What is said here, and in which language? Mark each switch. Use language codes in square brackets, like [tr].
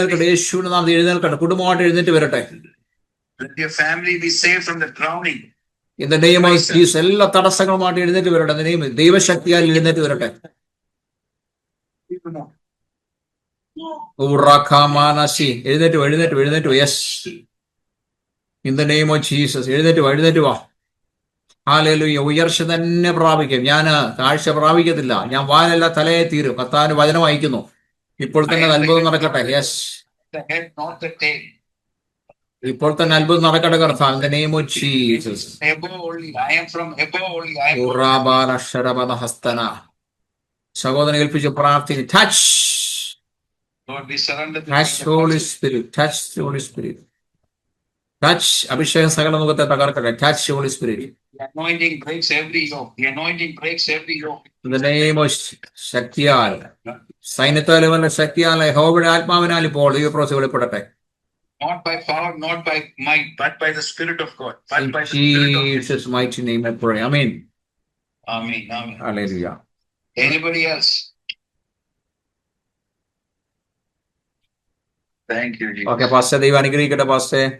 [ml] യേശുവിന്റെ നാമത്തിൽ എഴുന്നേൽക്കട്ടെ. കുടുംബമായിട്ട് എഴുന്നേറ്റ് വരട്ടെ. [en] Let your family be saved from the drowning. In the name of Jesus, [ml] എല്ലാ തടസ്സങ്ങളുമായിട്ട് എഴുന്നേറ്റ് വരട്ടെ. ദൈവശക്തിയാൽ എഴുന്നേറ്റ് വരട്ടെ. ഉറഖമാനസി. എഴുന്നേറ്റ്. Yes. [en] In the name of Jesus. [ml] എഴുന്നേറ്റ് വാ. ഹല്ലേലൂയ. ഉയർച്ച തന്നെ പ്രാപിക്കും. ഞാൻ താഴ്ച പ്രാപിക്കത്തില്ല. ഞാൻ വാലല്ല തലയെ തീരും. കർത്താവിന്റെ വചനം അയക്കുന്നു. ഇപ്പോൾ തന്നെ അത്ഭുതം നടക്കട്ടെ. Yes. [en] The head, not the tail. [ml] ഇപ്പോൾ തന്നെ അത്ഭുതം നടക്കട്ടെ കർത്താവ്. [en] In the name of Jesus. Above only. I am from above only. I am [ml] ഉറാബാല ശരബല ഹസ്തന. സഹോദരനെ ഏൽപ്പിച്ച് പ്രാർത്ഥിക്കും. Touch. [en] Lord, we surrender. Touch Holy Spirit. Touch Holy Spirit. Touch. [ml] അഭിഷേകം സകല മുഖത്തെ തകർക്കട്ടെ. [en] Touch Holy Spirit. The anointing breaks every yoke. The anointing breaks every yoke. In the name of [ml] ശക്തിയാൽ സൈന്യത്താലുമല്ല ശക്തിയാൽ യഹോവയുടെ ആത്മാവിനാൽ ഇപ്പോൾ ദൈവപ്രവൃത്തി വെളിപ്പെടട്ടെ. [en] Not by power, not by might, but by the Spirit of God. But In by the Spirit of God. Jesus' mighty name I pray. Amen. Amen. Amen. Hallelujah. Anybody else? Thank you, Jesus. Okay, Pastor, [ml] ദൈവം അനുഗ്രഹിക്കട്ടെ [en] Pastor.